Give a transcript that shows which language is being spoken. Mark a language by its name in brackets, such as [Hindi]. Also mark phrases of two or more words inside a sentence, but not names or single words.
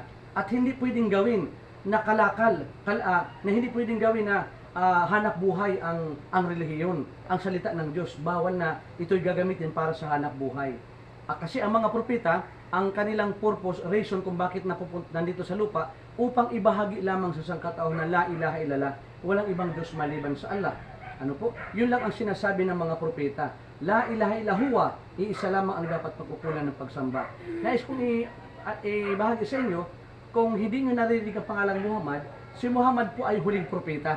[Filipino] At hindi pwedeng gawin na na hindi pwedeng gawin na hanap buhay ang relihiyon, ang salita ng Diyos. Bawal na ito'y gagamitin para sa hanap buhay. Kasi ang mga propeta, ang kanilang purpose, reason kung bakit nandito sa lupa, upang ibahagi lamang sa sangkatauhan na [Arabic] لا إله إلا الله, [Filipino] walang ibang Diyos maliban sa Allah. Ano po? Yun lang ang sinasabi ng mga propeta. [Arabic] لا إله إلا هو, [Filipino] iisa lamang ang dapat pagkukunan ng pagsamba. Nais kong ibahagi sa inyo, kung hindi nyo naririnig ang pangalang Muhammad, si Muhammad po ay huling propeta.